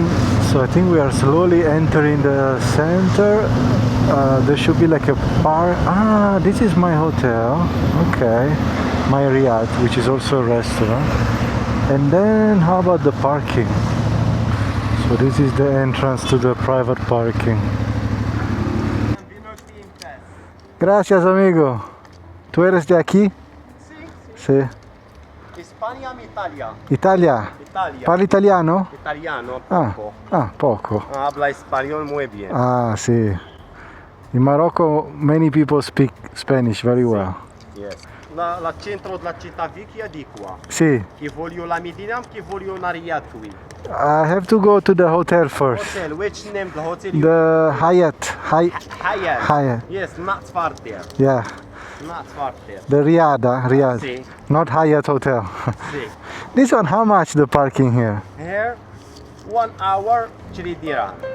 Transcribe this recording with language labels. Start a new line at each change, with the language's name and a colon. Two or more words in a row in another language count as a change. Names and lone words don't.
English: So I think we are slowly entering the center. There should be like a bar. Ah, this is my hotel. Okay, my riad, which is also a restaurant. And then how about the parking? So this is the entrance to the private parking.
Spanish: Gracias, amigo. ¿Tú eres de aquí? Sí.
Italian: Spagna o Italia? Italia. Italia. Parli italiano? Italiano, poco. Poco.
Spanish: Habla español muy bien.
Italian: Ah, sì.
English: In Morocco many people speak Spanish very well. Yes.
Italian: La centro della città vecchia di qua. Sì. Che voglio la Medina, che voglio una Riyadh qui.
English: I have to go to the hotel first. Hotel, which name the hotel? The Hyatt. Hyatt. Hyatt. Yes, not far there. Yeah. Not far there. The Riyadh.
Italian: Sì.
English: Not Hyatt Hotel.
Italian: Sì.
English: This one, how much the parking here? Here, 1 hour, 3 dirham.